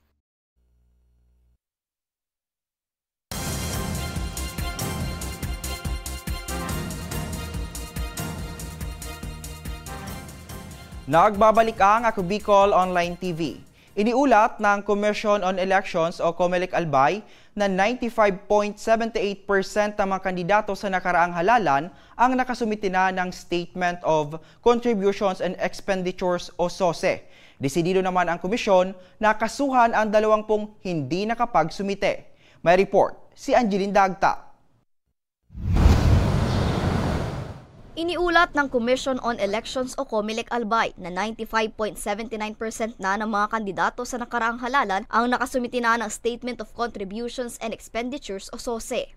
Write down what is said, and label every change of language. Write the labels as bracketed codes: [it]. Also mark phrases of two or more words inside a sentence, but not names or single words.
[tl] Nagbabalik ang Ako Bicol Online TV. Iniulat ng Commission on Elections o COMELEC Albay na 95.78% ng mga kandidato sa nakaraang halalan ang nakasumite na ng Statement of Contributions and Expenditures o SOSE. Desidido naman ang komisyon na kasuhan ang 20 hindi nakapagsumite. May report si Angeline Dagta. Iniulat ng Commission on Elections o COMELEC Albay na 95.79% na ng mga kandidato sa nakaraang halalan ang nakasumite na ng Statement of Contributions and Expenditures o SOSE.